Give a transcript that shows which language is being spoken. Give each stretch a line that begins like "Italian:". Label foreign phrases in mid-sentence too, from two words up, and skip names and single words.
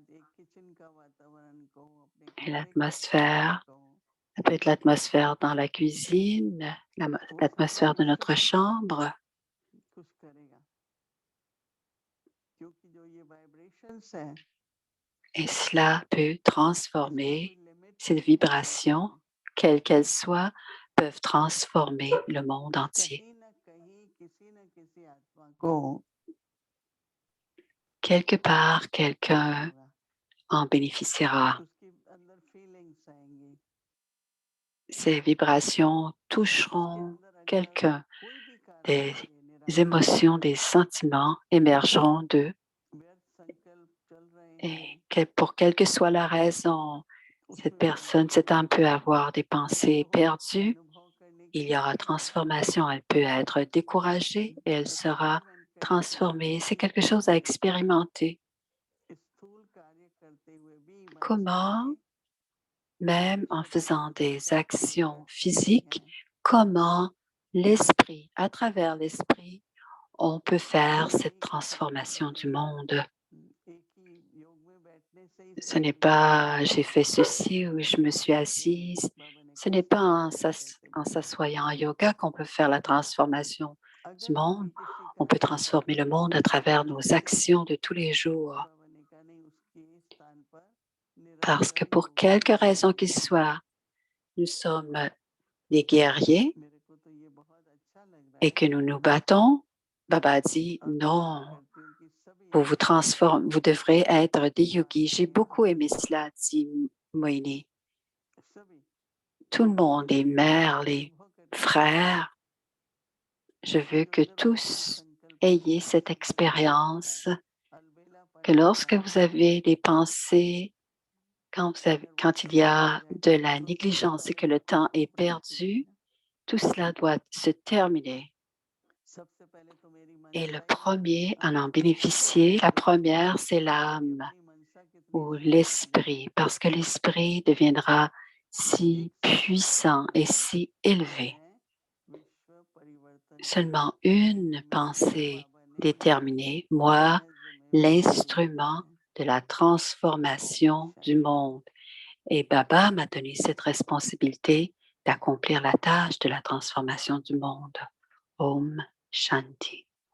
French: Et l'atmosphère, ça peut être l'atmosphère dans la cuisine, l'atmosphère de notre chambre. Et cela peut transformer Ces vibrations, quelles qu'elles soient, peuvent transformer le monde entier.
Hindi: कहीं न कहीं किसी न किसी आत्मा को
French: Quelque part,
Hindi: महसूस
French: quelqu'un
Hindi: होगा,
French: en bénéficiera.
Hindi: उसके अंदर फीलिंग्स आएँगी,
French: Ces vibrations
Hindi: उसके
French: toucheront
Hindi: अंदर अगर
French: quelqu'un.
Hindi: कोई भी कारण
French: Des
Hindi: से निराशा
French: émotions, des sentiments émergeront d'eux.
Hindi: व्यर्थ संकल्प चल रहे हैं,
French: Et pour quelle que soit la raison, cette
Hindi: उसमें
French: personne, cette âme
Hindi: परिवर्तन
French: peut avoir des pensées
Hindi: अनुभव
French: perdues.
Hindi: अनुभव करने
French: Il
Hindi: की
French: y aura
Hindi: इच्छा
French: transformation. Elle peut être découragée et elle sera
Hindi: एक्सपेरिमेंट करने की
French: transformée. C'est
Hindi: इच्छा
French: quelque chose à expérimenter.
Hindi: स्थूल कार्य करते हुए भी मन से
French: Comment, même en
Hindi: छोटे
French: faisant
Hindi: छोटे
French: des
Hindi: कर्म
French: actions
Hindi: व्यर्थ होते
French: physiques,
Hindi: हैं,
French: comment l'esprit, à travers l'esprit, on peut faire cette
Hindi: एक ही समय
French: transformation du
Hindi: में
French: monde.
Hindi: एक ही योग में बैठने से ही
French: Ce
Hindi: सब
French: n'est
Hindi: कुछ नहीं
French: pas
Hindi: होता
French: j'ai
Hindi: है।
French: fait ceci ou je me suis
Hindi: जैसे
French: assise.
Hindi: बाबा ने
French: Ce
Hindi: कहा
French: n'est pas
Hindi: सांस
French: en
Hindi: करते करते
French: en
Hindi: बाबा ने
French: s'assoyant en
Hindi: कहा
French: yoga qu'on peut faire la transformation du
Hindi: अगर
French: monde.
Hindi: कभी किसी
French: On peut
Hindi: कारण से
French: transformer le monde à travers nos
Hindi: छूट
French: actions
Hindi: जाए
French: de tous les jours.
Hindi: बाबा ने कहा नहीं उसके स्थान पर
French: Parce que
Hindi: निरंतर
French: pour
Hindi: योग की
French: quelque raison qu'il
Hindi: साधना
French: soit, nous sommes des guerriers
Hindi: मेरे को तो ये बहुत अच्छा लग रहा
French: et
Hindi: है
French: que nous nous battons. Baba dit
Hindi: और मैं आशा
French: non,
Hindi: करती हूँ कि सभी
French: vous vous
Hindi: आत्माएं
French: transformez, vous devrez être des yogis. J'ai
Hindi: माताएं
French: beaucoup aimé
Hindi: बहनें
French: cela, dit Moini.
Hindi: सभी
French: Tout le monde, les mères, les
Hindi: अनुभव करके बताएं
French: frères, je veux
Hindi: जिसके
French: que
Hindi: अंदर व्यर्थ
French: tous
Hindi: संकल्प
French: ayez
Hindi: व्यर्थ
French: cette
Hindi: संकल्प आता है
French: expérience que
Hindi: अलबेलापन आता
French: lorsque
Hindi: है
French: vous avez des pensées,
Hindi: अगर वो
French: quand il y
Hindi: खत्म हो
French: a
Hindi: जाए
French: de la
Hindi: तो सबसे
French: négligence et
Hindi: पहले
French: que le
Hindi: तो
French: temps
Hindi: मेरी
French: est
Hindi: प्रकृति
French: perdu,
Hindi: है
French: tout cela doit se terminer.
Hindi: सबसे पहले तो मेरी
French: Et le
Hindi: मनसा ही है
French: premier à en
Hindi: अगर मैं
French: bénéficier, la première, c'est
Hindi: मेरी
French: l'âme
Hindi: अपनी मनसा कितनी
French: ou
Hindi: शक्तिशाली
French: l'esprit,
Hindi: है
French: parce que l'esprit deviendra si
Hindi: एक संकल्प
French: puissant et
Hindi: से
French: si élevé.
Hindi: मैं विश्व परिवर्तन की
French: Seulement une
Hindi: मिसाल
French: pensée
Hindi: बाबा ने
French: déterminée, moi,
Hindi: महज में बता दी
French: l'instrument
Hindi: है
French: de la
Hindi: ओम
French: transformation du
Hindi: शांति
French: monde. Et Baba m'a donné cette responsabilité d'accomplir la tâche de la transformation du monde.
Hindi: ओम शांति.